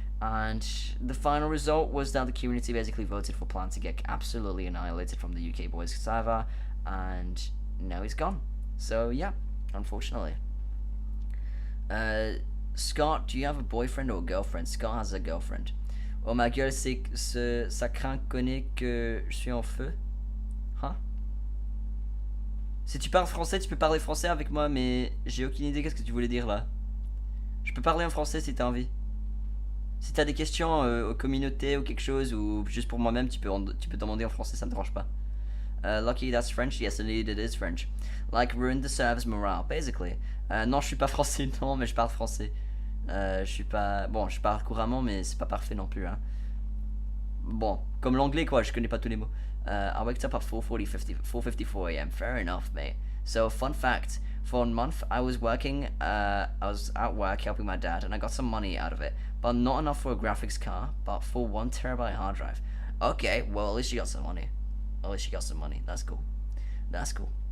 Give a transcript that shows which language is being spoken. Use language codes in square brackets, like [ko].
[en] And the final result was that the community basically voted for Plan to get absolutely annihilated from the UK boys server, and now he's gone. So yeah, unfortunately. Scott, do you have a boyfriend or a girlfriend? Scott has a girlfriend. [fr] Oh ma gueule, ça craint connaît que je suis en feu. Hein? Si tu parles français, tu peux parler français avec moi, mais j'ai aucune idée qu'est-ce que tu voulais dire là. Je peux parler en français si t'as envie. Si t'as des questions aux communautés ou quelque chose, ou juste pour moi-même, tu peux demander en français, ça me dérange pas. [en] Lucky, that's French. Yes, indeed, it is French. Like, ruined the server's morale, basically. [fr] Non, je suis pas français, non, mais je parle français. Je suis pas... Bon, je parle couramment, mais c'est pas parfait non plus, hein. Bon, comme l'anglais, quoi, je connais pas tous les mots. [en] I waked up at 4:54 a.m. Fair enough, mate. So, fun fact, for a month, I was at work helping my dad, and I got some money out of it. But not enough for a graphics card, but for 1 terabyte hard drive. Okay, well, at least you got some money. At least you got some money. That's cool. That's cool.